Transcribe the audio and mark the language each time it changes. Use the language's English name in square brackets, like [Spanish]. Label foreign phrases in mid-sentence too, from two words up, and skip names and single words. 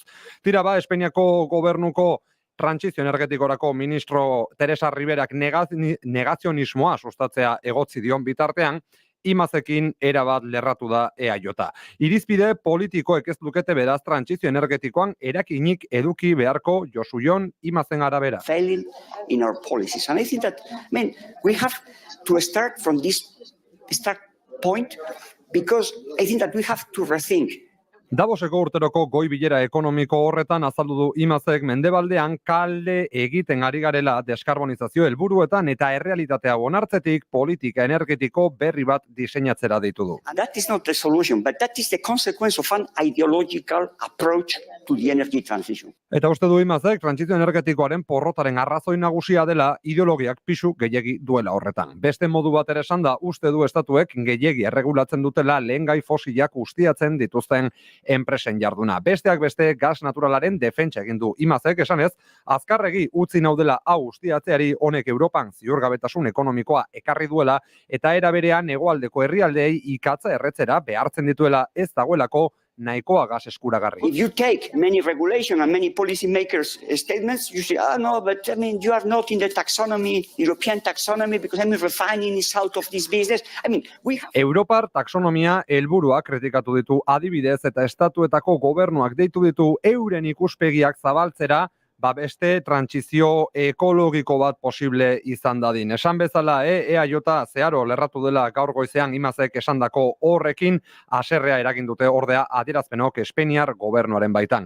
[Basque] Tira Espainiako gobernuko trantsizio energetikorako ministro Teresa Riberak negazionismoa sustatzea egotzi dion bitartean, Imazekin erabat lerratu da EAJ. Irizpide politikoek ez lukete beraz trantsizio energetikoan erakinik eduki beharko Josu Jon Imazen arabera. [English] Failing in our policies. And I think that, we have to start from this start point because I think that we have to rethink. [Basque] Davoseko urteroko goi bilera ekonomiko horretan azaldu du Imazek mendebaldean kalde egiten ari garela deskarbonizazio helburuetan eta errealitatea onartzetik politika energetiko berri bat diseinatzera ditu du. [English] And that is not the solution, but that is the consequence of an ideological approach to the energy transition. [Basque] Eta uste du Imazek trantsizio energetikoaren porrotaren arrazoi nagusia dela ideologiak pisu gehiegi duela horretan. Beste modu bat ere esan da uste du estatuek gehiegi erregulatzen dutela lehengai fosilak ustiatzen dituzten enpresen jarduna. Besteak beste gas naturalaren defentsa egin du Imazek, esanez, azkarregi utzi naudela hau ustiatzeari honek Europan ziurgabetasun ekonomikoa ekarri duela eta era berean hegoaldeko herrialdeei ikatza erretzera behartzen dituela ez dagoelako nahikoa gas eskuragarri. [English] If you take many regulation and many policy makers' statements, you say, no, but I mean, you are not in the taxonomy, European taxonomy, because I mean, refining is out of this business. I mean, we have... [Basque] Europar taxonomia helburuak kritikatu ditu adibidez eta estatuetako gobernuak deitu ditu euren ikuspegiak zabaltzera, beste trantsizio ekologiko bat posible izan dadin. Esan bezala, EAJ zeharo lerratu dela gaur goizean Imazek esandako horrekin haserrea eragin dute ordea adierazpenok Espainiar gobernuaren baitan.